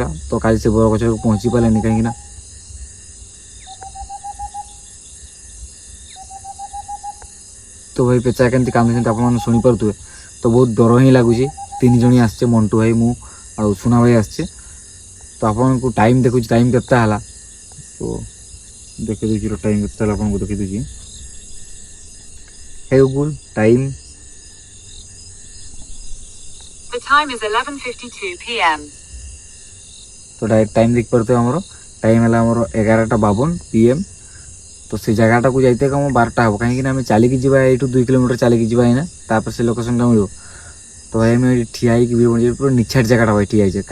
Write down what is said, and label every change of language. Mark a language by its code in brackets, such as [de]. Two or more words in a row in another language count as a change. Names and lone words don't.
[or] ତ କାଲି ସେ ବରଗଛକୁ ପହଞ୍ଚି ପାରିଲେନି କାହିଁକିନା ତ ଭାଇ ପେଚା କେମିତି କାନ୍ଦୁଛନ୍ତି ଆପଣମାନେ ଶୁଣିପାରୁଥିବେ। ତ ବହୁତ ଡର ହିଁ ଲାଗୁଛି। 3 ଜଣ ଆସିଛେ, ମଣ୍ଟୁ ଭାଇ, ମୁଁ ଆଉ ସୁନା ଭାଇ ଆସିଛେ। ତ ଆପଣଙ୍କୁ ଟାଇମ୍ ଦେଖୁଛି, ଟାଇମ୍ କେତେ ହେଲା ତ ଦେଖି ଦେଉଛି। ଟାଇମ୍ କେତେ ହେଲା ଆପଣଙ୍କୁ ଦେଖି ଦେଉଛି। [en] Hey Google time. The time is 11:52 p.m. [or] ତ [en] direct time [or] ଦେଖିପାରୁଥିବେ। ଆମର ଟାଇମ୍ ହେଲା ଆମର 11:52 PM। ତ ସେ ଜାଗାଟାକୁ ଯାଇତେ ଆମ 12ଟା ହେବ, କାହିଁକିନା ଆମେ ଚାଲିକି ଯିବା ଏଇଠୁ 2 କିଲୋମିଟର ଚାଲିକି ଯିବା ଏଇନା, ତାପରେ ସେ ଲୋକେସନ୍ଟା ମିଳିବ। ତ ଭାଇ ଆମେ ଏଇଠି ଠିଆ ହେଇକି ପୁରା ନିଛାଟ ଜାଗାଟା ଭାଇ ଠିଆ ହେଇଛେ।